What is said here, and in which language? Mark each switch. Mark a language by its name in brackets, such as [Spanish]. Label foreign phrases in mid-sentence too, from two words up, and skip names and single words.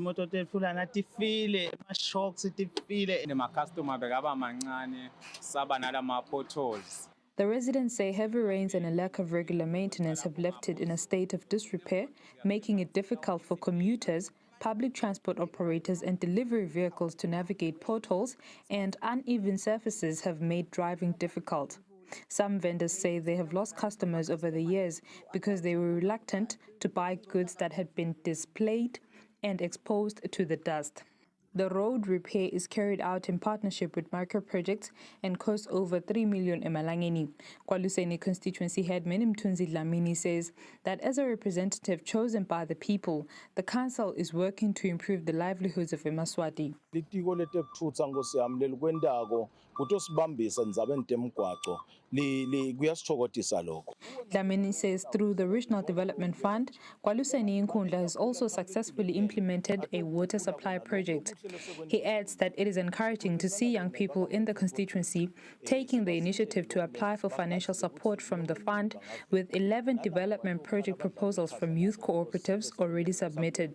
[English] The residents say heavy rains and a lack of regular maintenance have left it in a state of disrepair, making it difficult for commuters, public transport operators and delivery vehicles to navigate potholes, and uneven surfaces have made driving difficult. Some vendors say they have lost customers over the years because they were reluctant to buy goods that had been displayed and exposed to the dust. The road repair is carried out in partnership with micro-projects and costs over 3 million emalangeni. Kwaluseni constituency head Mthunzi Dlamini says that as a representative chosen by the people, the council is working to improve the livelihoods of eMaswati. Dlamini says through the Regional Development Fund, Kwaluseni Nkundla has also successfully implemented a water supply project. He adds that it is encouraging to see young people in the constituency taking the initiative to apply for financial support from the fund, with 11 development project proposals from youth cooperatives already submitted.